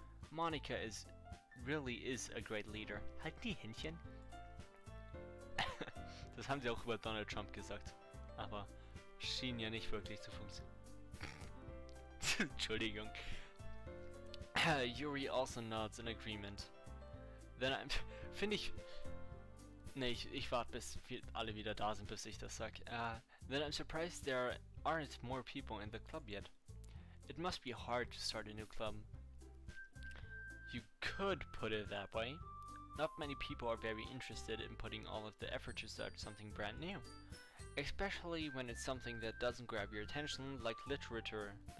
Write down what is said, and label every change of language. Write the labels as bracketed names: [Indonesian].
[English] Monica really is a great leader. [German] Halt die Händchen. Das haben sie auch über Donald Trump gesagt. Aber schien ja nicht wirklich zu funktionieren. Entschuldigung. [English] Yuri also nods in agreement. Then I'm... [German] Finde ich... Ne, ich warte bis wir alle wieder da sind, bis ich das sag. [English] Then I'm surprised there aren't more people in the club yet. It must be hard to start a new club. You could put it that way. Not many people are very interested in putting all of the effort to start something brand new. Especially when it's something that doesn't grab your attention, like literature.